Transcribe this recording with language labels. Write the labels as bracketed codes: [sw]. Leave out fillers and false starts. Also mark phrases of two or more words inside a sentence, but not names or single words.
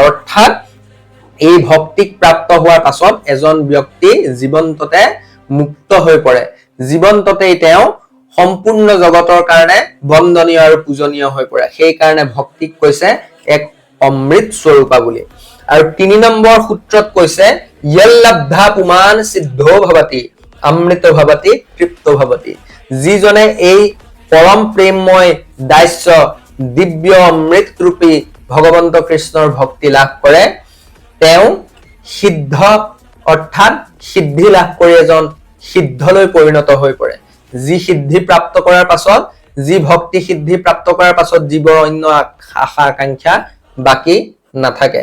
[as] অৰ্থাৎ এই ভক্তিক প্ৰাপ্ত হোৱাৰ পাছত এজন ব্যক্তি জীৱন্ততে মুক্ত হৈ পৰে জীৱন্ততেই তেওঁ সম্পূৰ্ণ জগতৰ কাৰণে বন্দনীয় আৰু পূজনীয় হৈ পৰে। সেই কাৰণে ভক্তিক কৈছে এক অমৃত স্বৰূপা বুলি। আৰু 3 নম্বৰ সূত্ৰত কৈছে [sa] यल्लब्धा पुमान सिद्धो भवति अमृत भवति तृप्त भवति। [as] যিজনে এই পৰম প্ৰেমময় দাস্য দিব্য অমৃত ৰূপী ভগৱন্ত কৃষ্ণৰ ভক্তি লাভ কৰে তেওঁ সিদ্ধ অৰ্থাৎ সিদ্ধি লাভ কৰি এজন সিদ্ধলৈ পৰিণত হৈ পৰে। যি সিদ্ধি প্ৰাপ্ত কৰাৰ পাছত, যি ভক্তি সিদ্ধি প্ৰাপ্ত কৰাৰ পাছত জীৱৰ অন্য আশা আকাংক্ষা বাকী নাথাকে।